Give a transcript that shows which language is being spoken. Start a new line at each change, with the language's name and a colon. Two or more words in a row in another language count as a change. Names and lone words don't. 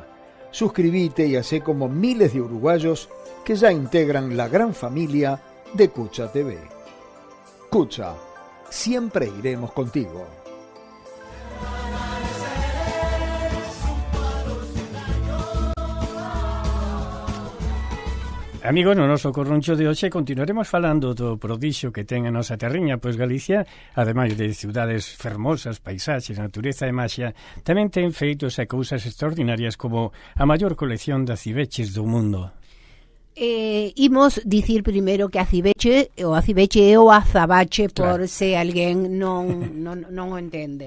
Spanish: Suscríbete y hacé como miles de uruguayos que ya integran la gran familia de Cucha TV. Cucha, siempre iremos contigo.
Galician: Amigo, no noso corruncho de hoxe continuaremos falando do prodixio que ten a nosa terriña, pois Galicia, ademais de ciudades fermosas, paisaxes, natureza e maxia, tamén ten feitos e cousas extraordinarias como a maior colección de aciveches do mundo. Imos dicir primeiro que o aciveche é o azabache, claro, por se alguén non o entende.